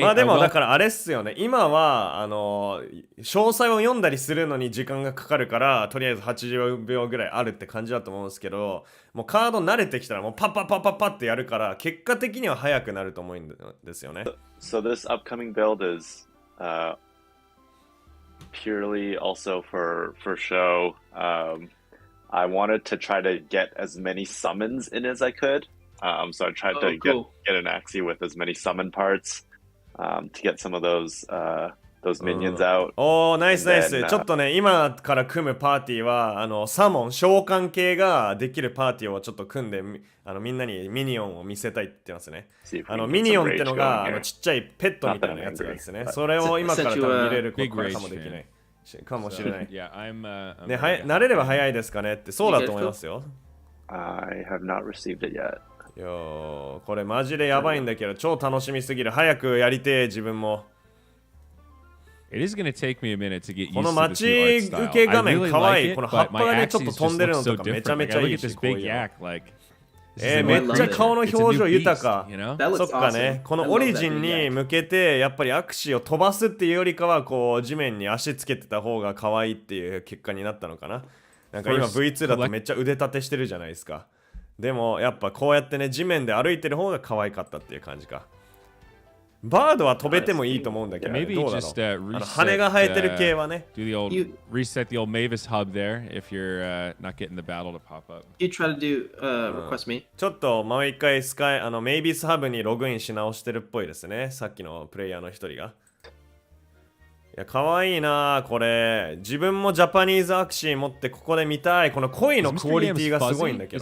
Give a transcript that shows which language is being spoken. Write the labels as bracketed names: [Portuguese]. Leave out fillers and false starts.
[Japanese] まあでもだからあれっすよね。今は詳細を読んだりするのに時間がかかるからとりあえず80秒ぐらいあるって感じだと思うんですけど、もうカード慣れてきたらもうパッパッパッパッパってやるから結果的には早くなると思うんですよね。 [English] So this upcoming build is purely also for show. I wanted to try to get as many summons in as I could. So I tried to get an Axie with as many summon parts to get some of those minions out. [Japanese] おー、ナイスナイス。ちょっとね、今から組むパーティーはサモン、召喚系ができるパーティーをちょっと組んでみんなにミニオンを見せたいって言ってますね。ミニオンってのがちっちゃいペットみたいなやつがですね。それを今から多分見れることかもできない。かもしれない。ね、慣れれば早いですかねって、そうだと思いますよ。 [English] I have not received it yet. [Japanese] これマジでやばいんだけど、超楽しみすぎる。早くやりて自分も。 [English] It is going to take me a minute to get used to this new art style. [Japanese] この待ち受け画面かわいい。この葉っぱがね、ちょっと飛んでるのとかめちゃめちゃいいし。めっちゃ顔の表情豊か。そっかね。このオリジンに向けて、やっぱりアクシーを飛ばすっていうよりかは、こう地面に足つけてた方が可愛いっていう結果になったのかな。なんか今 V2 だとめっちゃ腕立てしてるじゃないですか。でもやっぱこうやってね、地面で歩いてる方が可愛かったっていう感じか。バードは飛べてもいいと思うんだけど、ね、どうだろう。羽が生えてる系はね。 [English] Reset the old Mavis hub there if you're not getting the battle to pop up. You try to do request me. [Japanese] ちょっともう一回メイビスハブにログインし直してるっぽいですね。さっきのプレイヤーの一人が。いや、かわいいなこれ。自分もジャパニーズアクシー持ってここで見たい。この恋のクオリティがすごいんだけど。